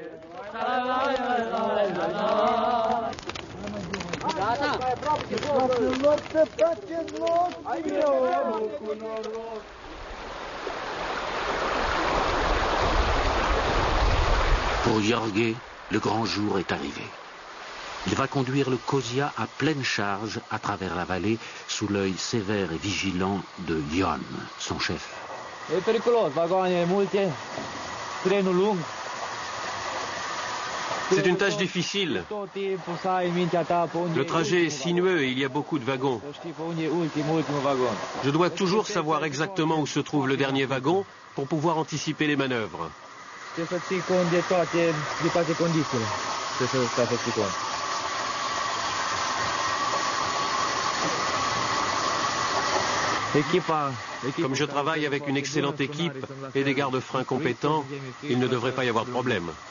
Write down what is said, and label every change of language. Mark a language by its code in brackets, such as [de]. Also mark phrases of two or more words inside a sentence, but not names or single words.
[fr] Pour Jorge, le grand jour est arrivé. Il va conduire le Kosia à pleine charge à travers la vallée sous l'œil sévère et vigilant de Ion, son chef. [ro] E periculos, vagoane multe, trenul lung. [fr] C'est une tâche difficile. Le trajet est sinueux et il y a beaucoup de wagons. Je dois toujours savoir exactement où se trouve le dernier wagon pour pouvoir anticiper les manœuvres. Comme je travaille avec une excellente équipe et des gardes-freins compétents, il ne devrait pas y avoir de problème.